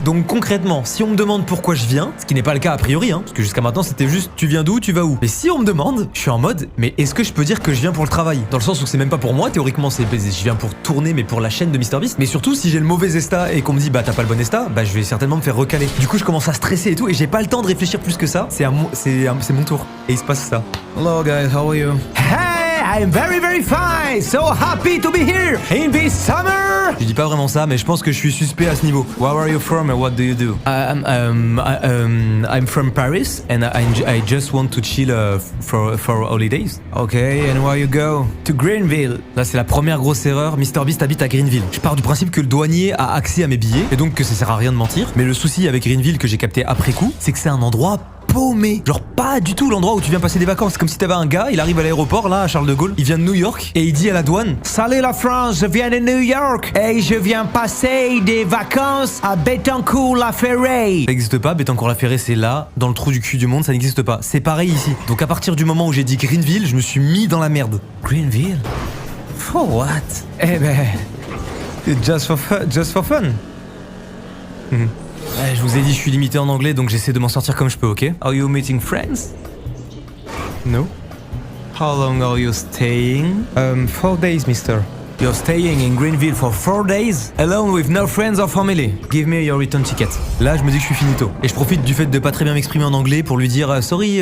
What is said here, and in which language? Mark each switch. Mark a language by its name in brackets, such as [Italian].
[French] Donc concrètement, si on me demande pourquoi je viens, ce qui n'est pas le cas a priori, hein, parce que jusqu'à maintenant c'était juste tu viens d'où, tu vas où. Mais si on me demande, je suis en mode mais est-ce que je peux dire que je viens pour le travail ? Dans le sens où c'est même pas pour moi, théoriquement je viens pour tourner mais pour la chaîne de MrBeast. Mais surtout si j'ai le mauvais ESTA et qu'on me dit bah t'as pas le bon ESTA, bah je vais certainement me faire recaler. Du coup je commence à stresser et tout et j'ai pas le temps de réfléchir plus que ça. C'est mon tour. Et il se passe ça. [English] Hello guys, how are you? Hey! I'm very very fine, so happy to be here in this summer. [French] Je dis pas vraiment ça, mais je pense que je suis suspect à ce niveau. [English] Where are you from and what do you do? I'm from Paris and I just want to chill for holidays. Okay, and where you go? To Greenville. [French] Là, c'est la première grosse erreur. MrBeast habite à Greenville. Je pars du principe que le douanier a accès à mes billets et donc que ça sert à rien de mentir. Mais le souci avec Greenville que j'ai capté après coup, c'est que c'est un endroit paumé. Genre pas du tout l'endroit où tu viens passer des vacances. C'est comme si t'avais un gars, il arrive à l'aéroport là à Charles de Gaulle, il vient de New York et il dit à la douane salut la France, je viens de New York et je viens passer des vacances à Bettencourt-la-Ferraille. Ça n'existe pas, Bettencourt-la-Ferraille c'est là, dans le trou du cul du monde, ça n'existe pas. C'est pareil ici. Donc à partir du moment où j'ai dit Greenville, je me suis mis dans la merde. [English] Greenville? For what? [French] Eh ben, [English] just for fun. [French] Ouais, je vous ai dit, je suis limité en anglais, donc j'essaie de m'en sortir comme je peux, ok? [English] Are you meeting friends? No. How long are you staying? 4 days, mister. You're staying in Greenville for 4 days? Alone with no friends or family? [French] Give me your return ticket. Là, je me dis que je suis finito. Et je profite du fait de pas très bien m'exprimer en anglais pour lui dire, sorry,